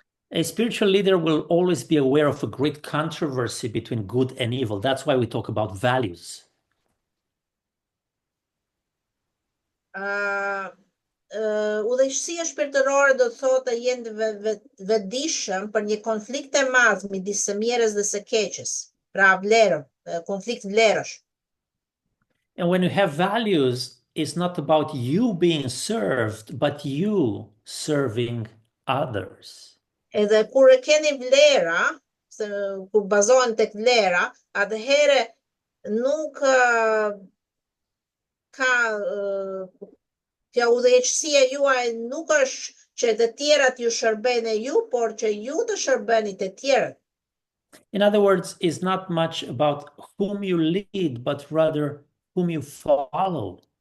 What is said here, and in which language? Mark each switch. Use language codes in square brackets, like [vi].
[en] A spiritual leader will always be aware of a great controversy between good and evil. That's why we talk about values. [sq] Udhëheqësia shpirtërore do thotë jenë vetëdijshëm për një konflikt të madh midis së mirës dhe së keqes. Pra vlerë, konflikt vlerësh. [en] And when you have values, it's not about you being served, but you serving others. [sq] Edhe kur e keni vlera, kur bazohen tek vlera, atëherë nuk ka kjo udhëheqësia juaj nuk është që të tjerat ju shërbejnë ju, por që ju të shërbeni të tjerët. [en] In other words, it's not much about whom you lead, but rather whom you follow.